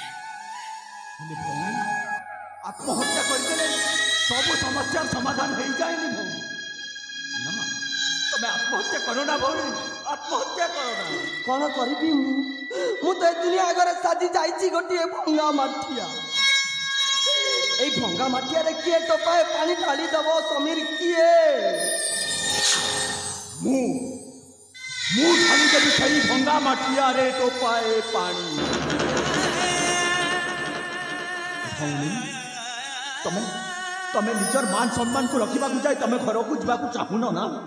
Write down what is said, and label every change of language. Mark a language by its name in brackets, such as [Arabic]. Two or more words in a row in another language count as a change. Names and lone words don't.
[Odia] ଆତ୍ମହତ୍ୟା କରିଦେଲେ ସବୁ ସମସ୍ୟାର ସମାଧାନ ହେଇଯାଏନି ଭଉଣୀ। ନା, ତମେ ଆତ୍ମହତ୍ୟା କର ନା ଭଉଣୀ, ଆତ୍ମହତ୍ୟା କର ନା। କ'ଣ କରିବି ମୁଁ ତ ଏ ଦୁନିଆ ଆଗରେ ସାଜି ଯାଇଛି ଗୋଟିଏ ଭଙ୍ଗା ମାଠିଆ। ଏଇ ଭଙ୍ଗା ମାଠିଆରେ কিଏ ଟୋପାଏ ପାଣି ଢାଳିଦେବ ସମୀର? କିଏ? ମୁଁ ଢାଳିଦେବି ସେଇ ଭଙ୍ଗା ମାଠିଆରେ ଟୋପାଏ ପାଣି। ଭଉଣୀ ତମେ ନିଜର ମାନ ସମ୍ମାନକୁ ରଖିବାକୁ ଯାଇ ତମେ ଘରକୁ ଯିବାକୁ ଚାହୁଁନ ନା?